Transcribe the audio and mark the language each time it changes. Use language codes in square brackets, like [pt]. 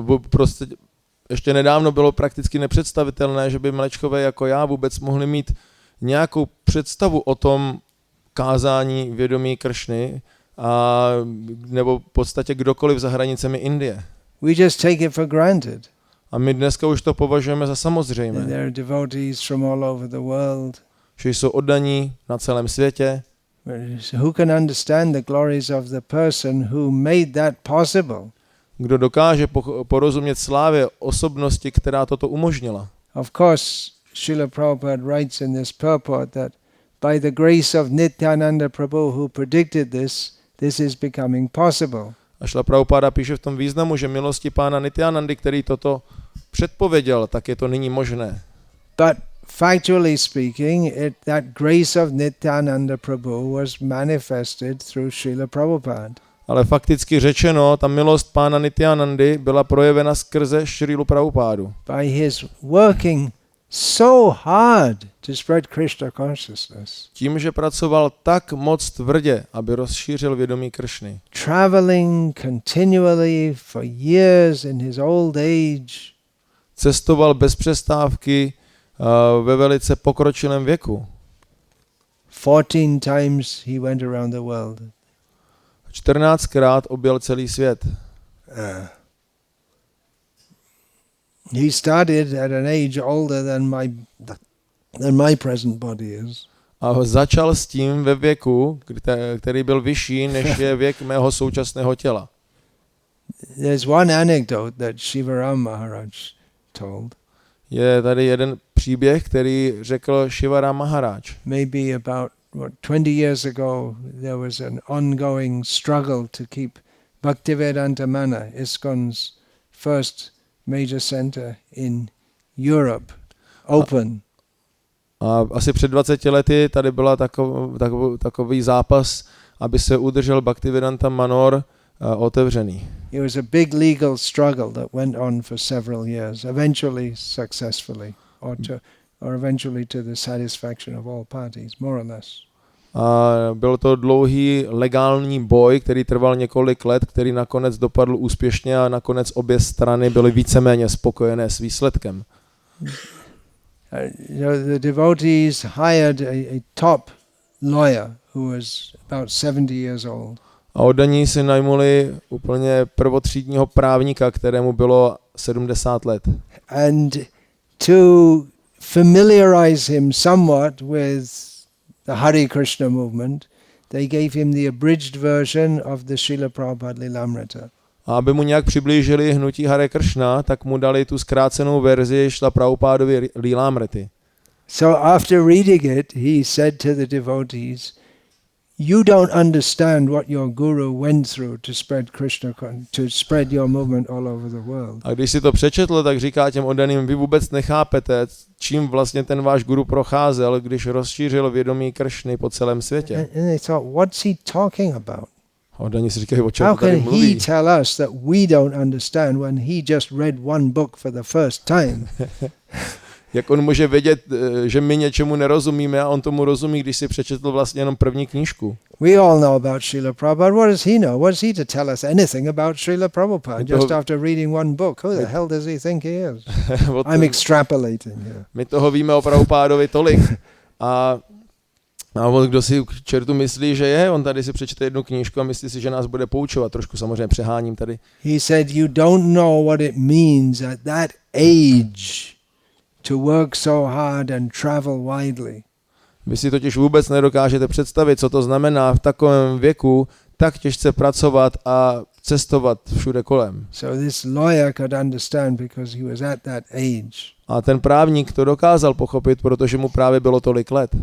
[cs] Prostě ještě nedávno bylo prakticky nepředstavitelné, že by mlečkové jako já vůbec mohli mít nějakou představu o tom kázání vědomí Kršny, nebo v podstatě kdokoliv za hranicemi Indie. [en] We just take it for granted. [cs] A my dneska už to považujeme za samozřejmé. [en] There are devotees from all over the world. [cs] Že jsou oddaní na celém světě. [en] Who can understand the glories of the person who made that possible? [cs] Kdo dokáže porozumět slávě osobnosti, která toto umožnila? [en] Of course, Srila Prabhupada writes in this purport that by the grace of Nityananda Prabhu who predicted this is becoming possible. [cs] A Srila Prabhupada píše v tom významu, že milosti pána Nityanandy, který toto předpověděl, tak je to nyní možné. [en] But factually speaking, that grace of Nityananda Prabhu was manifested through Srila Prabhupada. [cs] Ale fakticky řečeno, ta milost pána Nityanandy byla projevena skrze Srilu Prabhupádu. [en] By his working so hard to spread Krishna consciousness. [cs] Tím, že pracoval tak moc tvrdě, aby rozšířil vědomí Kršny. [en] Traveling continually for years in his old age. [cs] Cestoval bez přestávky ve velice pokročilém věku. [en] 14 times he went around the world. [cs] 14krát objel celý svět. [en] He started at an age older than my present body is. [cs] A začal s tím ve věku, který byl vyšší, než je věk mého současného těla. [en] There's one anecdote that Shivaram Maharaj told. [cs] Je tady jeden příběh, který řekl Shivaram Maharaj. [en] Maybe about 20 years ago there was an ongoing struggle to keep Bhaktivedanta Mana, ISKCON's first major center in Europe, open. [cs] A asi před 20 lety tady byla takový zápas, aby se udržel Bhaktivedanta Manor otevřený. [en] It was a big legal struggle that went on for several years, eventually successfully, or eventually to the satisfaction of all parties, more or less. [cs] A byl to dlouhý legální boj, který trval několik let, který nakonec dopadl úspěšně a nakonec obě strany byly víceméně spokojené s výsledkem. [en] The devotees hired a top lawyer who was about 70 years old. [cs] A oddaní si najmuli úplně prvotřídního právníka, kterému bylo 70 let. [en] And to familiarize him somewhat with the Hare Krishna movement, they gave him the abridged version of the Srila Prabhupada Lilamrita. [cs] A aby mu nějak přiblížili hnutí Hare Krishna, tak mu dali tu zkrácenou verzi Srila Prabhupádovy Lilamrity. [en] So after reading it, he said to the devotees, you don't understand what your guru went through to spread Krishna, to spread your movement all over the world. [cs] A když si to přečetl, tak říká těm oddaným, vy vůbec nechápete, čím vlastně ten váš guru procházel, když rozšířil vědomí Kršny po celém světě. [en] And they thought, what's he talking about? [cs] A oddaní si říkají, o čem [en] How [cs] tady [en] can [cs] mluví? [en] he tell us that we don't understand when he just read one book for the first time? [cs] Jak on může vědět, že my něčemu nerozumíme a on tomu rozumí, když si přečetl vlastně jenom první knížku. [en] We all know about Srila Prabhupada. What does he know? What is he to tell us anything about Srila Prabhupada just after reading one book? Who the hell does he think he is? I'm extrapolating here. [cs] My toho víme o Prabhupádovi tolik. A on, kdo si k čertu myslí, že je, on tady si přečte jednu knížku a myslí si, že nás bude poučovat. Trošku samozřejmě přeháním tady. [en] He said, you don't know what it means at that age to work so hard and travel widely. [cs] Vy si totiž vůbec nedokážete představit, co to znamená v takovém věku tak těžce pracovat a cestovat všude kolem. [en] So this lawyer could understand because he was at that age. [cs] A ten právník to dokázal pochopit, protože mu právě bylo tolik let.